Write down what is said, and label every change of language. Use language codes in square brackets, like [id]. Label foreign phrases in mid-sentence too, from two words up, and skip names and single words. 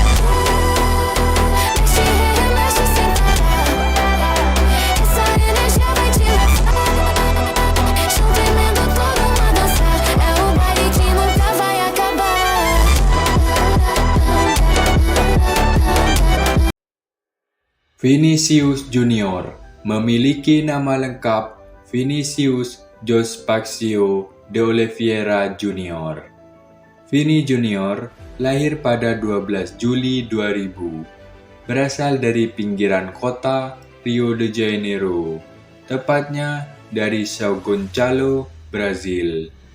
[pt] Mexe, remexe sem parar, essa energia vai te levar. Chão tremendo, todo mundo a dançar, é o baile que nunca vai acabar. [id] Vinicius Junior memiliki nama lengkap Vinicius Jospaccio de Oliveira Junior. Vini Junior lahir pada 12 Juli 2000, berasal dari pinggiran kota Rio de Janeiro, tepatnya dari São Gonçalo, Brazil.